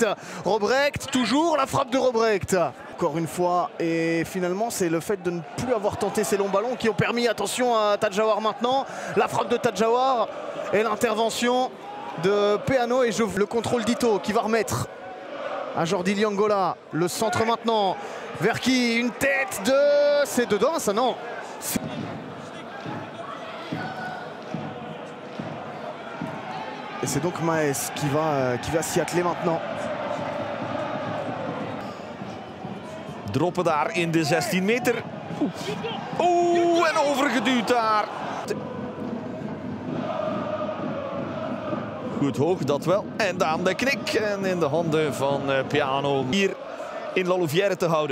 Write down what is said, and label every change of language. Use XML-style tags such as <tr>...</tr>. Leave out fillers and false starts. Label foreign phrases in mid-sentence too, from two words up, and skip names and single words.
<fr>Robrecht, toujours la frappe de Robrecht. Encore une fois, et finalement, c'est le fait de ne plus avoir tenté ces longs ballons qui ont permis, attention à Tadjawar maintenant, la frappe de Tadjawar et l'intervention de Peano et le contrôle d'Ito qui va remettre à Jordi Liangola. Le centre maintenant, vers qui? Une tête de... C'est dedans, ça, non? Et c'est donc Maes qui va s'y atteler maintenant.</fr> <nl>Droppen daar in de 16 meter. Oeh, en overgeduwd daar. Goed hoog, dat wel. En dan de knik. En in de handen van Peano. Hier in La Louvière te houden.</nl>